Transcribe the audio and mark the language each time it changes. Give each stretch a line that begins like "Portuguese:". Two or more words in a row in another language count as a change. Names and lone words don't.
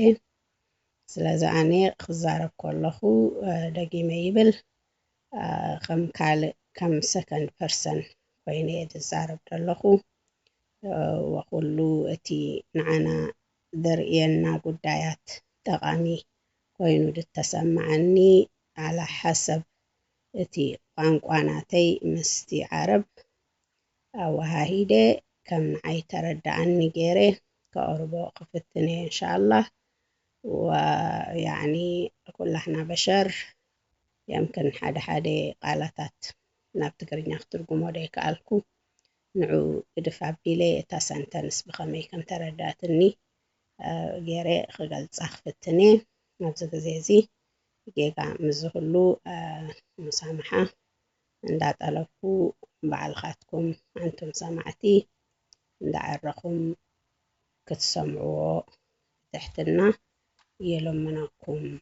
Tigrinya: ስለዚ ኣነ ክዛረብ ከለኹ ደጊመ ይብል ከም ካልእ ከም
English: second person
Tigrinya: ኮይኑ እየ ዝዛረብ ዘለኹ ወኩሉ እቲ ንዓና ዘርእየና ጉዳያት ጠቃሚ ኮይኑ ድተሰማዓኒ
Arabic: على حسب
Tigrinya: እቲ ቋንቋ ናተይ ምስቲ ዓረብ ኣወሃሂደ ከም ንዓይ ተረዳእኒ ገይረ ከቕርቦ ክፍትን እየ እንሻላህ
Arabic: ويعني كلنا بشر يمكن حدا
Tigrinya: ቃላታት ናብ ትግርኛ ክትርጉሞ ደይከኣልኩ ንዑ ግድፍ ኣቢለ እታ ሰንተንስ ብኸመይ ከም ተረዳእትኒ ገይረ ክገልፃ ክፍትን እየ ኣብዚ ግዜ እዚ ጌጋ ምዝህሉ ሙሳምሓ እንዳጠለብኩ ባዕልኻትኩም ኣንቱም ሰማዕቲ እንዳዓረኹም ክትሰምዕዎ ትሕትና የለምናኩም